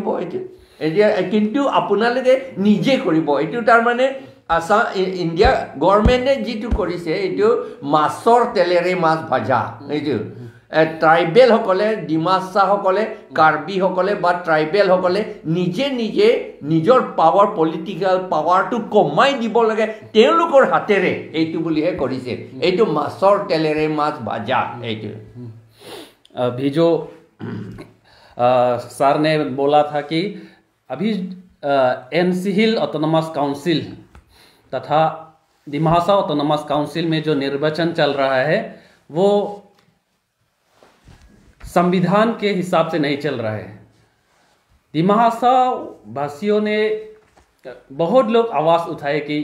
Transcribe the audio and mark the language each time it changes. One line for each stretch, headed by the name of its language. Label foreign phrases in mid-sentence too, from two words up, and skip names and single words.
Assamese: এইটো এতিয়া কিন্তু আপোনালোকে নিজে কৰিব এইটো তাৰমানে আসাম
English: India government
Assamese: যিটো কৰিছে এইটো মাছৰ তেলেৰে মাছ ভাজা এইটো ট্ৰাইবেলসকলে ডিমাছাসকলে কাৰ্বিসকলে বা ট্ৰাইবেলসকলে নিজে নিজৰ
English: power political power
Assamese: কমাই দিব লাগে তেওঁলোকৰ হাতেৰে এইটো বুলিহে কৰিছে এইটো মাছৰ তেলেৰে মাছ ভাজা এইটো
Hindi: अभी जो सर ने बोला था कि अभी NC-Hill
English: autonomous council
Hindi: तथा डिमा हासाव
English: autonomous council
Hindi: में जो निर्वाचन चल रहा है वो संविधान के हिसाब से नहीं चल रहा है डिमा हासाव वासियों ने बहुत लोग आवाज़ उठाए कि